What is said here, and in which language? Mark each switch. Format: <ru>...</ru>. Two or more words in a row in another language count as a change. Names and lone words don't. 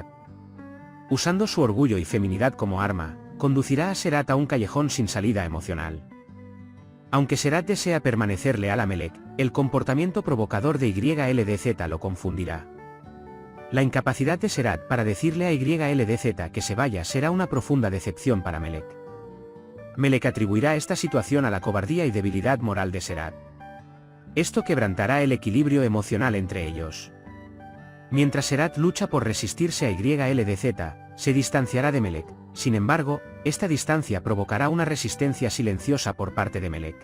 <es>Usando su orgullo y feminidad como arma, conducirá a Serhat a un callejón sin salida emocional. Aunque Serhat desea permanecer leal a Melek, el comportamiento provocador de YLDZ lo confundirá. La incapacidad de Serhat para decirle a YLDZ que se vaya será una profunda decepción para Melek. Melek atribuirá esta situación a la cobardía y debilidad moral de Serhat. Esto quebrantará el equilibrio emocional entre ellos. Mientras Serhat lucha por resistirse a YLDZ, se distanciará de Melek. Sin embargo, esta distancia provocará una resistencia silenciosa por parte de Melek.</es>